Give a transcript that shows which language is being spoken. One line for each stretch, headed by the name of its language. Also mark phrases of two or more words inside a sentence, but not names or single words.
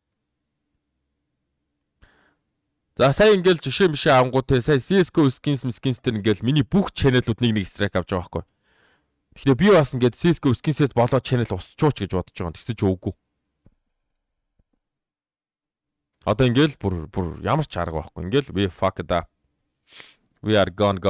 Mongolian: За сая ингээл жишээ мишээ авангуутэй сая CS:GO skins дээр ингээл миний бүх channel-ууд нэг strike авч байгаа байхгүй. Тэгэхээр би бас ингээд CS:GO skins-ээс болоод channel устчууч гэж бодож байгаа. Тэгсэж өөгүй. Одоо ингээл бүр ямар ч арга байхгүй.
English: Ингээл we fuck it up. We are gone.